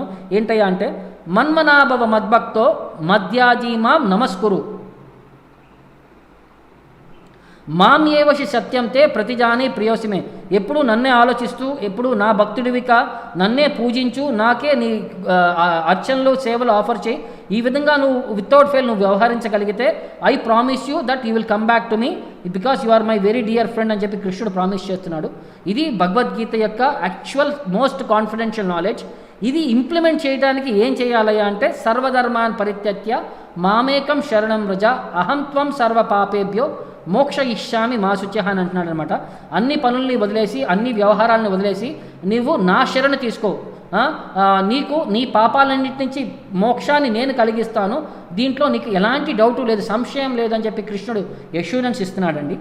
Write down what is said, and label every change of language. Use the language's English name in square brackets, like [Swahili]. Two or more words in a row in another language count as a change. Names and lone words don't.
[Telugu] ఏంటయ్యా అంటే [Sanskrit] मन्मनाभव मद्भक्तो मद्याजी मां नमस्कुरु मां एवैष्यसि सत्यं ते प्रतिजाने प्रियोऽसि मे, [Telugu] ఎప్పుడు నన్నే ఆలోచిస్తూ ఎప్పుడు నా భక్తుడివిక నన్నే పూజించు, నాకే నీ అర్చనలు సేవలు ఆఫర్ చేయి. ఈ విధంగా నువ్వు [English] without fail [Telugu] నువ్వు వ్యవహరించగలిగితే [English] I promise you that you will come back to me because you are my very dear friend [Telugu] అని చెప్పి కృష్ణుడు ప్రామిస్ చేస్తున్నాడు. ఇది భగవద్గీత యొక్క [English] actual most confidential knowledge. [Telugu] ఇది ఇంప్లిమెంట్ చేయడానికి ఏం చేయాలయ్యా అంటే [Sanskrit] सर्वधर्मान् परित्यज्य मामेकं शरणं व्रज अहं त्वां सर्व पापेभ्यो मोक्ष यिष्यामि मा शुचः [Telugu] అని అంటున్నాడు అనమాట. అన్ని పనుల్ని వదిలేసి అన్ని వ్యవహారాలను వదిలేసి నీవు నా శరణ తీసుకో, నీకు నీ పాపాలన్నిటి నుంచి మోక్షాన్ని నేను కలిగిస్తాను, దీంట్లో నీకు ఎలాంటి డౌటు లేదు, సంశయం లేదని చెప్పి కృష్ణుడు అష్యూరెన్స్ ఇస్తున్నాడండి.